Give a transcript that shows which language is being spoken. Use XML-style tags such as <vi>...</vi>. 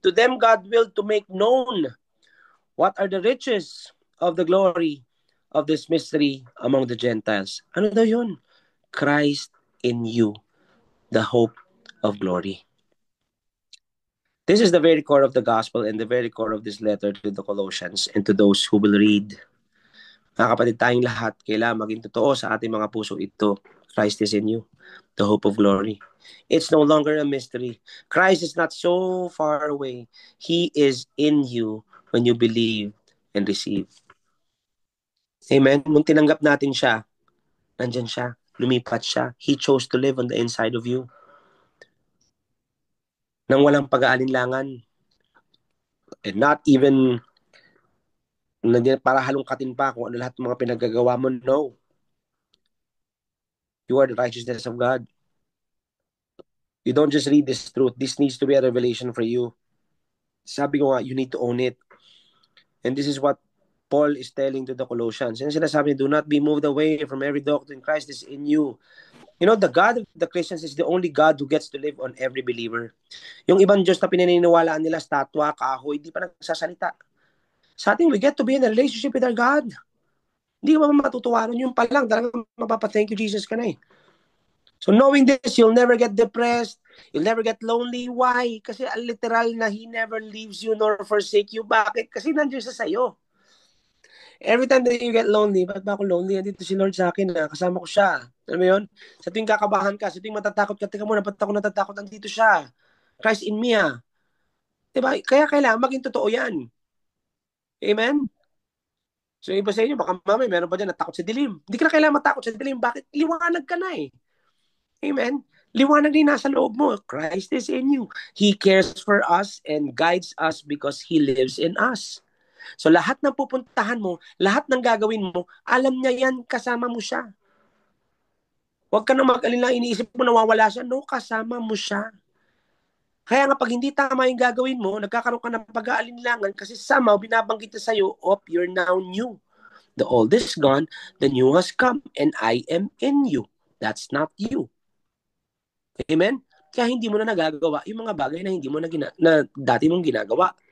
<en>To them God willed to make known what are the riches of the glory of this mystery among the Gentiles.</en> <tl>Ano daw yun?</tl> <en>Christ in you, the hope of glory. This is the very core of the gospel and the very core of this letter to the Colossians and to those who will read.</en> <tl>Mga kapatid, tayong lahat, kailangan maging totoo sa ating mga puso ito.</tl> <en>Christ is in you, the hope of glory. It's no longer a mystery. Christ is not so far away. He is in you when you believe and receive. Amen?</en> <tl>Nung tinanggap natin siya, nandyan siya, lumipat siya.</tl> <en>He chose to live on the inside of you.</en> <tl>Nang walang pag-aalinlangan. And not even para halongkatin pa kung ano lahat ng mga pinaggagawa mo.</tl> <en>No. You are the righteousness of God. You don't just read this truth. This needs to be a revelation for you.</en> <tl>Sabi ko nga,</tl> <en>you need to own it. And this is what Paul is telling to the Colossians. And sinasabi, do not be moved away from every doctrine. Christ is in you. You know, the God of the Christians is the only God who gets to live on every believer.</en> <tl>Yung ibang Diyos na pinaniniwalaan nila, statwa, kahoy, di pa nagsasalita.</tl> <en>Sa atin, we get to be in a relationship with our God.</en> <tl>Hindi ka ba matutuwa nun? Yung pa lang, talagang mapapa-thank you Jesus ka na eh.</tl> <en>So knowing this, you'll never get depressed. You'll never get lonely. Why?</en> <tl>Kasi literal na</tl> <en>He never leaves you nor forsake you.</en> <tl>Bakit? Kasi nandiyan siya sa'yo.</tl> <en>Every time that you get lonely,</en> <tl>ba't ba ako lonely? Andito si Lord sa akin, kasama ko siya. Alam mo yun? Sa tuwing kakabahan ka, sa tuwing matatakot ka, teka muna, ba't ako natatakot? Andito siya.</tl> <en>Christ in me</en> <tl>ah. Diba? Kaya kailangan maging totoo yan. Amen? So iba sa inyo, baka mamay, meron pa dyan natakot sa dilim. Hindi ka na kailangan matakot sa dilim. Bakit? Liwanag ka na eh. Amen? Liwanag din nasa loob mo.</tl> <en>Christ is in you. He cares for us and guides us because He lives in us.</en> <tl>So lahat ng pupuntahan mo, lahat ng gagawin mo, alam niya yan, kasama mo siya. Huwag ka na mag-alala, iniisip mo nawawala siya. No, kasama mo siya. Kaya nga pag hindi tama yung gagawin mo, nagkakaroon ka ng pag-aalinlangan kasi somehow binabanggit na sa'yo,</tl> <en>you're now new. The old is gone, the new has come, and I am in you. That's not you. Amen?</en> <tl>Kaya hindi mo na nagagawa yung mga bagay na hindi mo na dati mong ginagawa.</tl>